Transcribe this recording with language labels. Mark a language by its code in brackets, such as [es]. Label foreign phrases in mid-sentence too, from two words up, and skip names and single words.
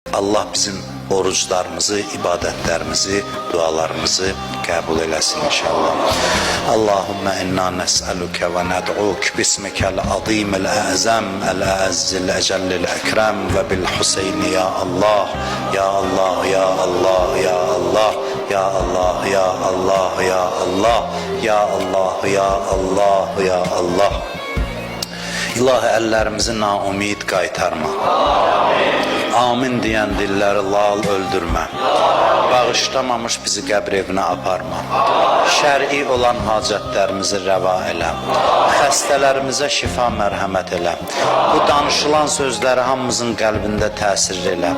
[tr] Allah bizim oruçlarımızı, ibadetlerimizi, dualarımızı kabul eylesin inşallah. [ar] اللهم إنا نسألك وندعوك باسمك العظيم الأعظم الأعز الأجل الأكرم وبالحسين يا الله، يا الله، يا الله، يا الله، يا الله، يا الله، يا الله، يا الله، يا الله، يا الله. [az] İlahi əllərimizi naumid qaytarma. Amin deyən dilləri lal öldürmə. Bağışlamamış bizi qəbr evinə aparma. Şər'i olan hacətlərimizi rəva elə. Xəstələrimizə şifa mərhəmət elə. Bu danışılan sözləri hamımızın qəlbində təsir elə.